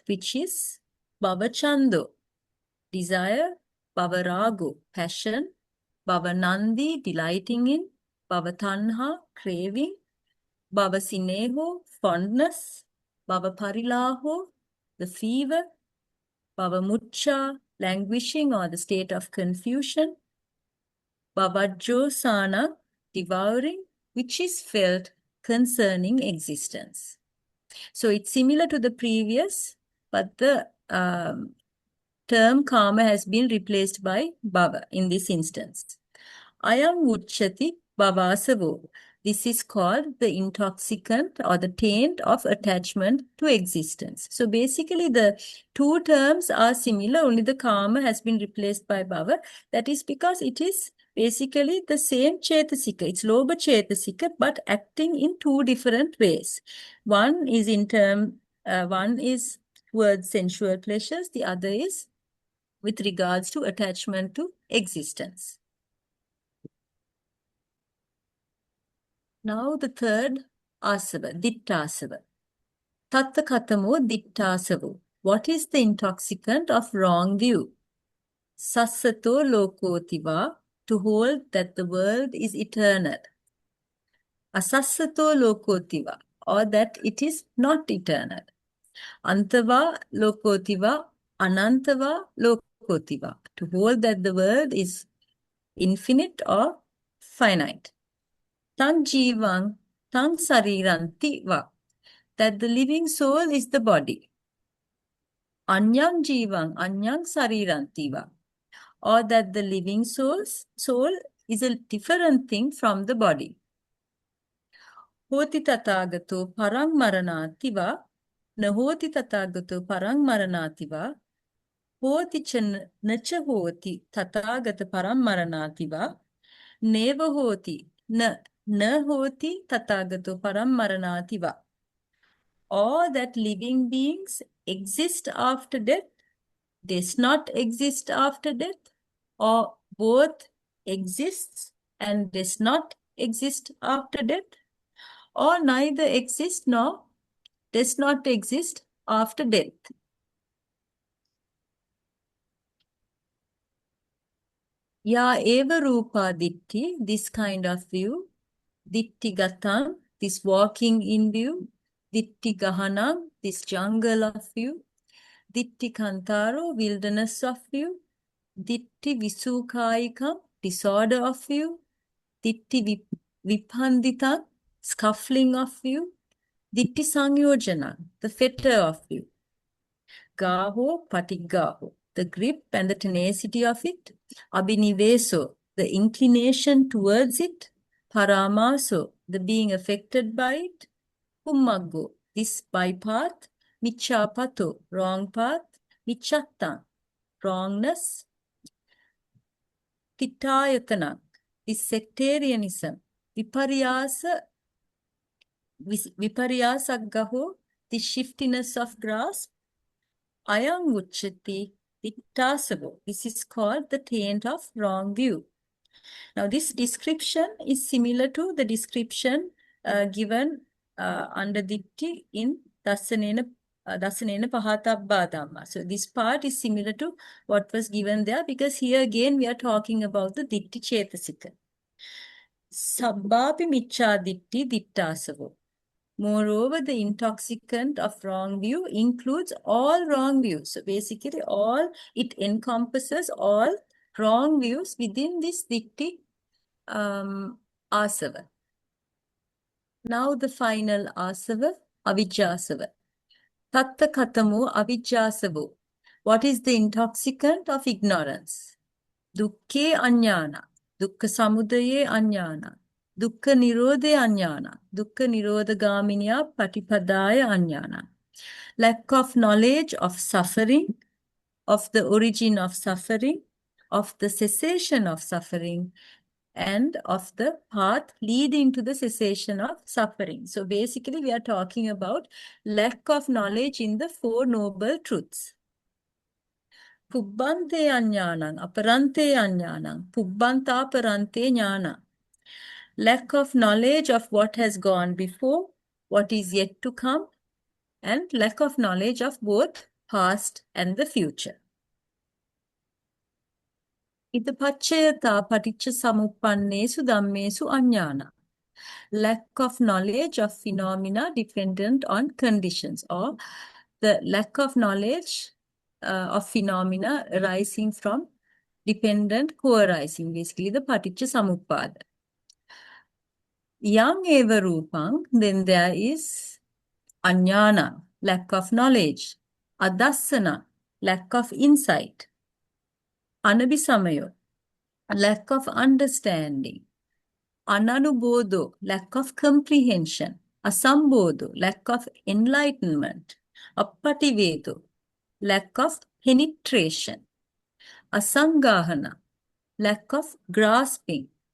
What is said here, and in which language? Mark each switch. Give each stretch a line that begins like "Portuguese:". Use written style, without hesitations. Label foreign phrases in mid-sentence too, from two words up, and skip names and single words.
English: which is bhavachando, desire, bhavarago, passion, bhavanandi, delighting in, bhavatanha, craving, bhavasineho, fondness, bhavaparilaho, the fever, bhavamucha, languishing or the state of confusion, bhavajjosana, devouring, which is felt concerning existence. So it's similar to the previous, but the term karma has been replaced by bhava in this instance.
Pali: Ayam uchchati bhavasavo.
English: This is called the intoxicant or the taint of attachment to existence. So basically the two terms are similar, only the karma has been replaced by bhava. That is because it is basically the same chetasika. It's
Pali: lobha chetasika,
English: but acting in two different ways. One is towards sensual pleasures, the other is with regards to attachment to existence. Now the third asava, ditthāsava.
Pali: Tatta katamo ditthāsavo.
English: What is the intoxicant of wrong view?
Pali: Sassato lokotiva,
English: to hold that the world is eternal.
Pali: Asassato lokotiva,
English: or that it is not eternal.
Pali: Antava lokotiva, anantava lokotiva,
English: to hold that the world is infinite or finite.
Pali: Tang jīvaṃ, tang sarīranti va,
English: that the living soul is the body.
Pali: Anyam jīvaṃ, anyam sarīranti va,
English: or that the living soul is a different thing from the body.
Pali: Hoti tathagato parang maranati va, nahoti tathagato parang maranati va, hoti nacha hoti tathagata parang maranati va, neva hoti na hoti tathagato parang maranati va.
English: Or that living beings exist after death, does not exist after death, or both exists and does not exist after death, or neither exists nor does not exist after death.
Pali: Ya eva rupa ditti,
English: this kind of view,
Pali: ditti gataṃ,
English: this walking in view,
Pali: ditti gahanam,
English: this jungle of view,
Pali: ditti kantaro,
English: wilderness of view,
Pali: ditti visukāyikaṃ,
English: disorder of view,
Pali: ditti vipanditaṃ, scuffling
English: of view,
Pali: ditti saṅyojanam,
English: the fetter of view,
Pali: gaho patigaho,
English: the grip and the tenacity of it, abhiniveso, the inclination towards it, paramaso, the being affected by it, pummaggo, this bypath, miccāpato, wrong path, miccattaṃ, wrongness, Tittayatana, this sectarianism, viparyasaggaho, the shiftiness of grasp,
Pali: ayam uchati, Atthasāvo,
English: this is called the taint of wrong view. Now this description is similar to the description given under Ditti in
Pali: Dasanena Pahatabba.
English: So this part is similar to what was given there, because here again we are talking about the
Pali: Ditti Cetasika. Sabbāpi micchā ditti Atthasāvo.
English: Moreover, the intoxicant of wrong view includes all wrong views. So basically it encompasses all wrong views within this
Pali: Ditti Āsava.
English: Now the final Āsava, Avijjāsava.
Pali: Tatta katamo avijjāsavo.
English: What is the intoxicant of ignorance?
Pali: Dukkhe aññāna, dukkha samudaye aññāna, dukkha nirodhe aññāna, dukkha nirodhagāminya patipadāya aññāna.
English: Lack of knowledge of suffering, of the origin of suffering, of the cessation of suffering, and of the path leading to the cessation of suffering. So basically we are talking about lack of knowledge in the Four Noble Truths.
Pali: Pubbante aññānaṃ, aparante aññānaṃ, pubbanta aparante ñāna.
English: Lack of knowledge of what has gone before, what is yet to come, and lack of knowledge of both past and the future.
Pali: Ita paccayata paticca samuppannesu dhammesu aññāna.
English: Lack of knowledge of phenomena dependent on conditions, or the lack of knowledge of phenomena arising from dependent co-arising, basically the
Pali: paticca samuppada. Yang eva rupang,
English: then there is aññāna, lack of knowledge, adassana, lack of insight, anabhisamayo, lack of understanding, ananubodho, lack of comprehension, asambodho, lack of enlightenment, appativedo, lack of penetration, asaṅgahana, lack of grasping,